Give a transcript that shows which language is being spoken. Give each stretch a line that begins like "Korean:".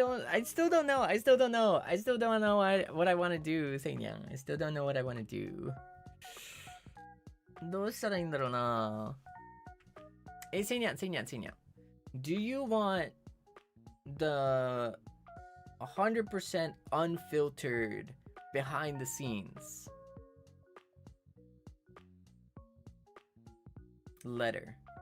English: I still don't know what I want to do, Seinyan. I still don't know what I want to do.
Japanese: どうしたらいいんだろうな。
English: Seinyan. Do you want the 100% unfiltered behind the scenes letter?